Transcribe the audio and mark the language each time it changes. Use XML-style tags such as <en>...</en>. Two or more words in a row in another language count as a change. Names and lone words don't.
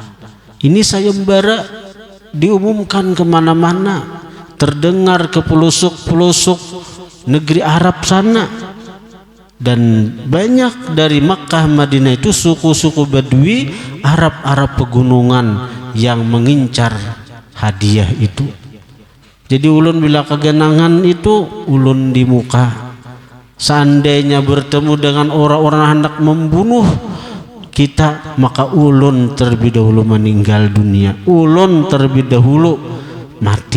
<id>Ini sayembara diumumkan kemana-mana, terdengar ke pelosok-pelosok negeri Arab sana, dan banyak dari Makkah Madinah itu suku-suku Badui, Arab-Arab pegunungan yang mengincar hadiah itu.</id> <bjn>Jadi ulun bila kegenangan itu ulun di muka.</bjn> <id>Seandainya bertemu dengan orang-orang hendak membunuh kita, maka ulun terlebih dahulu meninggal dunia, ulun terlebih dahulu mati.</id>